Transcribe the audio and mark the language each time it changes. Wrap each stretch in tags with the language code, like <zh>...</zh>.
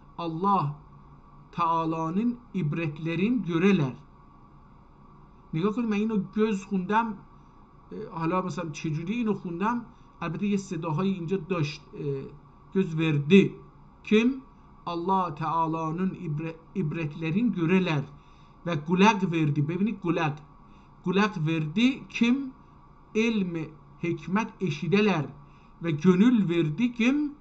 <tr>Allah Teala'nın ibretlerin göreler.</tr> <fa>نگاه کنید من اینو göz خوندم، حالا مثلا چجوری اینو خوندم، البته یه صداهای اینجا داشت.</fa> <tr>göz verdi kim? Allah Teala'nın ibretlerin göreler ve kulak verdi.</tr> <fa>ببینید</fa> <tr>kulak verdi kim? ilmi hikmet eşideler ve gönül verdi kim?</tr>